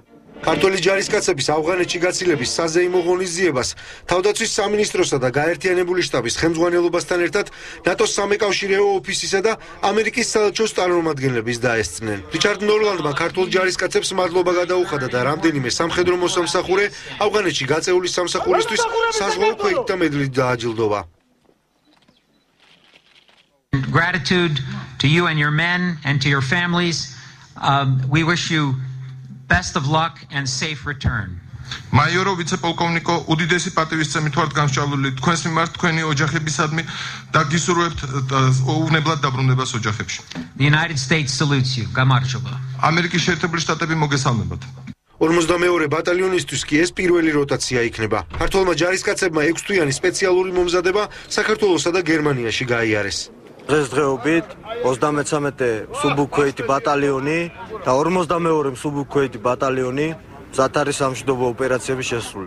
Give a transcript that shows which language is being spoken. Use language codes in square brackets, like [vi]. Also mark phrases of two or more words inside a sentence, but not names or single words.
[ka] ქართველი ჯარისკაცების ავღანეთში გაცილების საზეიმო ღონისძიებას თავდაცვის სამინისტროსა და გაერთიანებული შტაბის ხელმძღვანელობასთან ერთად ნატოს სამეკავშირეო ოფისისა და ამერიკის საელჩოს წარმომადგენლების დაესწრნენ. რიჩარდ ნორლანდმა ქართულ ჯარისკაცებს მადლობა გადაუხადა და რამდენიმე სამხედრო მოსამსახურე ავღანეთში გაწეული სამსახურისთვის საზღვაო ქვეით და მედლით დააჯილდოვა. [en] Gratitude to you and your men and to your families. We wish you best of luck and safe return. [ka] მაიორო ვიცე-პოლკოვნიკო, უდიდესი პატივისცემით ვართ გამსჭვალული თქვენს მიმართ თქვენი ოჯახებისადმი და გისურვებთ უვნებლად დაბრუნებას ოჯახებში. [en] The United States salutes you. [ka] გამარჯობა. ამერიკის შეერთებული შტატები მოგესალმებათ. 42 ბატალიონისთვის კი ეს პირველი როტაცია იქნება. ქართველმა ჯარისკაცებმა 6 თვიანი სპეციალური მომზადება საქართველოსა და გერმანიაში გაიარეს. დღესდღეობით 33 სუბუქვეითი ბატალიონი და 42 სუბუქვეითი ბატალიონი ზათარის სამშვიდობო ოპერაციების შესრულება.